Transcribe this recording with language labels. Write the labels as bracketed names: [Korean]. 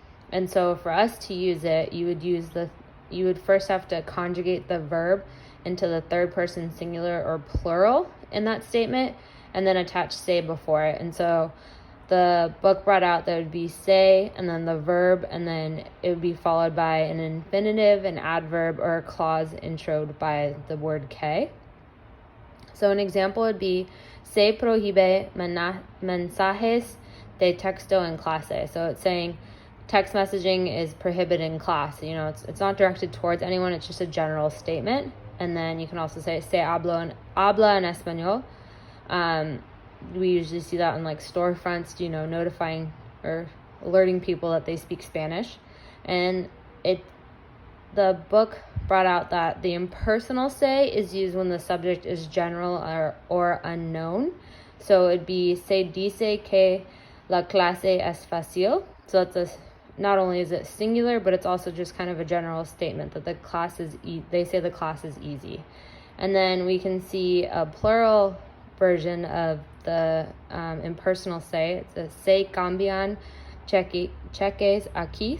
[English] And so for us to use it, you would first have to conjugate the verb into the third person singular or plural in that statement, and then attach se before it. And so the book brought out that would be se, and then the verb, and then it would be followed by an infinitive, an adverb, or a clause introed by the word que. So an example would be, [Spanish] se prohíbe mensajes de texto en clase. [English] So it's saying text messaging is prohibited in class. It's not directed towards anyone. It's just a general statement. And then you can also say, [Spanish] se habla en español. [English] We usually see that in storefronts, notifying or alerting people that they speak Spanish. And the book brought out that the impersonal se is used when the subject is general or unknown. So it'd be, [Spanish] se dice que la clase es fácil. [English] So that's not only is it singular, but it's also just kind of a general statement that the class is they say the class is easy. And then we can see a plural version of the impersonal se. It's a [Spanish] se cambian cheques aquí.